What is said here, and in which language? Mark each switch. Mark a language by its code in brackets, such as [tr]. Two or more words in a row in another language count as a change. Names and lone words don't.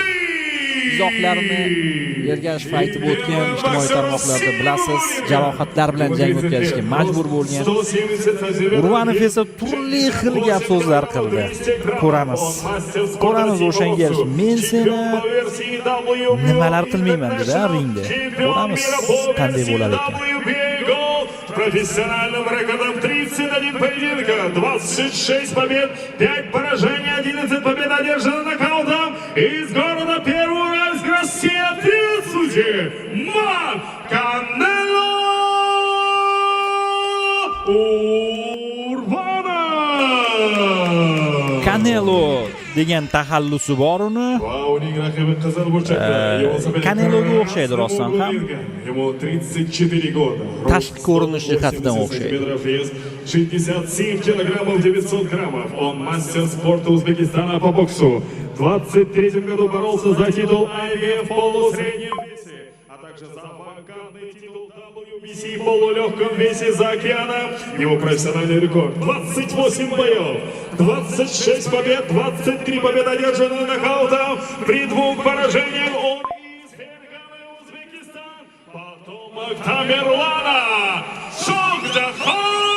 [uz] Izohlarini Ergashev aytib o'tgan, ijtimoiy tarmoqlarda bilasiz, jarohatlar bilan jang o'tkazishga majbur bo'lgan. Urvanov esa turli xil gap so'zlar qildi. Ko'ramiz o'shanga. Men seni nimalar qilmayman dedi ringda. Ko'ramiz qanday bo'lar ekan. [ru] Профессиональным рекордом 31 поединка, 26 побед, 5 поражений, 11 побед одержано нокаутом из города Первоуральск, Россия, судьи Марк Канело Urvanov. [uz] Canelo degan taxallusi bor uni. Caneloga o'xshaydi rostdan ham. Tashqi ko'rinish jihatidan o'xshaydi. [ru] 67 килограммов 900 граммов. Он мастер спорта Узбекистана по боксу. В 23 году боролся за титул IBF в полусреднем весе, а также за вакантный титул WBC в полулегком весе за океаном. Его профессиональный рекорд 28 боев, 26 побед, 23 победы одержаны нокаутом. При 2 поражениях он из Ферганы, Узбекистан, потомок Тамерлана Shohjahon.